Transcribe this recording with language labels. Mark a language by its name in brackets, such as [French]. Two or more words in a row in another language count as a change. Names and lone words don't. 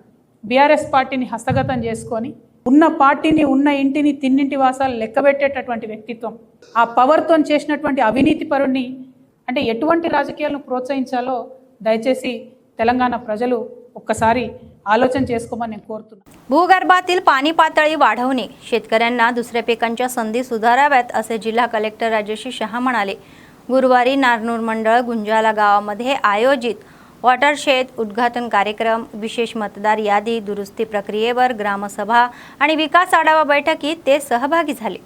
[Telugu] BRS పార్టీని హస్తగతం చేసుకొని ఉన్న పార్టీని, ఉన్న ఇంటిని, తిన్నింటి వాసాలు లెక్కబెట్టేటటువంటి వ్యక్తిత్వం, ఆ పవర్తో చేసినటువంటి అవినీతి పరుణ్ణి అంటే ఎటువంటి రాజకీయాలను ప్రోత్సహించాలో దయచేసి తెలంగాణ ప్రజలు ఒక్కసారి आलोचन చేసుకోమని నేను కోరుతున్నాను। [Marathi] भूगर्भातील पाणी पातळी वाढवणे, शेतकऱ्यांना दुसऱ्या पिकांच्या संधी सुधाराव्यात असे जिल्हा कलेक्टर राजश्री शहा म्हणाले। गुरुवारी नारनूर मंडळ गुंजाला गावामध्ये आयोजित वॉटरशेड उद्घाटन कार्यक्रम, विशेष मतदार यादी दुरुस्ती प्रक्रियेवर ग्रामसभा आणि विकास आढावा बैठकीत ते सहभागी झाले।